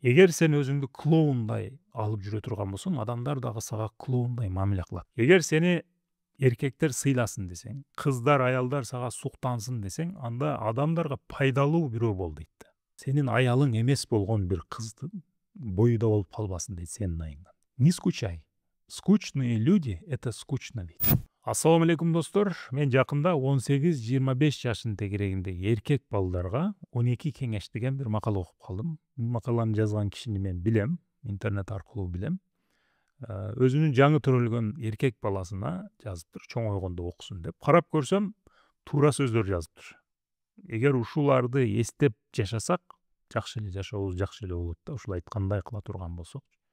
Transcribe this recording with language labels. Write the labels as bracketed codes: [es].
[ky] Эгер сен өзүңдү клоундай алып жүрө турган болсоң, адамдар дагы сага клоундай мамиле кылат. Эгер сени эркектер сыйласын десең, кыздар, аялдар сага суктансын десең, анда адамдарга пайдалуу бирөө бол дейт да. Сенин аялың эмес болгон бир кыздын боюда болуп калбасын дейт сенин айыңдан. [ru] Не скучай. Скучные люди — это скучно [ky] дейт. Ассаламу алейкум достор. Мен жакында 18-25 жашын тегерегиндеги эркек балдарга 12 кеңеш деген бир макала окуп калдым. Бул макаланы жазган кишини мен билем, интернет аркылуу билем. Өзүнүн жаңы төрөлгөн эркек баласына жазыптыр, чоңойгондо окусун деп. Карап көрсөм, туура сөздөр жазыптыр. Эгер ушуларды эстеп жашасак, жакшы эле жашообуз жакшы эле болот да, ушул айткандай кыла турган болсок.